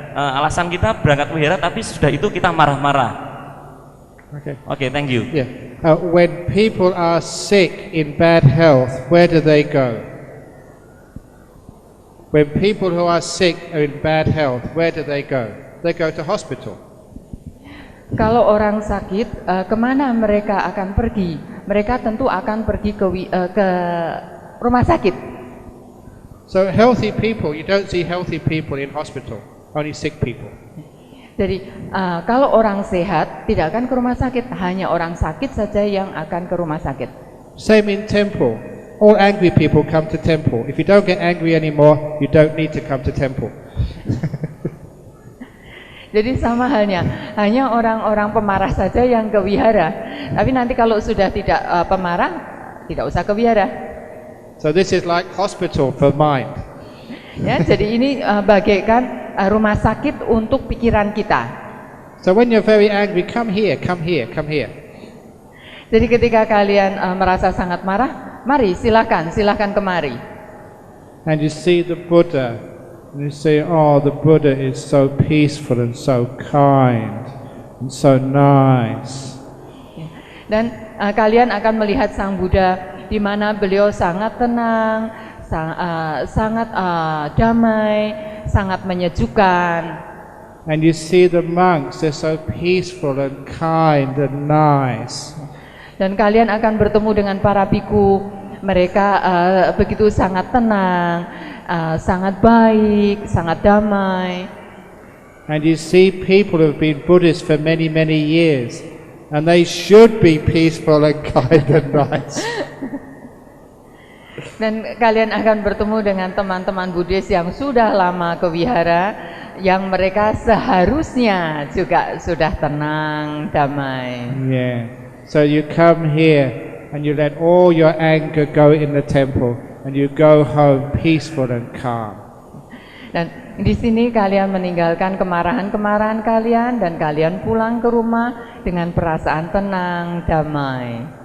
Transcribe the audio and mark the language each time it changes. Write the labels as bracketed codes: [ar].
[id] Alasan kita berangkat ke wihara tapi sudah itu kita marah-marah. [en] Okay, thank you. Yeah. When people are sick in bad health, where do they go? When people who are sick are in bad health, where do they go? They go to hospital. [id] Kalau orang sakit, kemana mereka akan pergi? Mereka tentu akan pergi ke rumah sakit. [en] So healthy people, you don't see healthy people in hospital, only sick people. [id] Jadi kalau orang sehat tidak akan ke rumah sakit, hanya orang sakit saja yang akan ke rumah sakit. [en] Same in temple. All angry people come to temple. If you don't get angry anymore, you don't need to come to temple. [id] Jadi sama halnya, hanya orang-orang pemarah saja yang ke wihara. Tapi nanti kalau sudah tidak pemarah, tidak usah ke wihara. [en] So this is like hospital for mind. [id] Ya, jadi ini bagaikan rumah sakit untuk pikiran kita. [en] So when you're very angry, come here, come here, come here. [id] Jadi ketika kalian merasa sangat marah, mari silakan kemari. [en] And you see the Buddha, and you say, oh, the Buddha is so peaceful and so kind and so nice. [id] Dan kalian akan melihat Sang Buddha di mana beliau sangat tenang, sangat damai, sangat menyejukkan. [en] And you see the monks, they're so peaceful and kind and nice. [id] Dan kalian akan bertemu dengan para biku, mereka begitu sangat tenang, sangat baik, sangat damai. [en] And you see people who've been Buddhists for many, many years, and they should be peaceful and kind and nice. [id] Dan kalian akan bertemu dengan teman-teman Buddhis yang sudah lama ke wihara, yang mereka seharusnya juga sudah tenang, damai. [en] Yeah. So you come here and you let all your anger go in the temple, and you go home peaceful and calm. [id] Dan di sini kalian meninggalkan kemarahan-kemarahan kalian dan kalian pulang ke rumah dengan perasaan tenang, damai.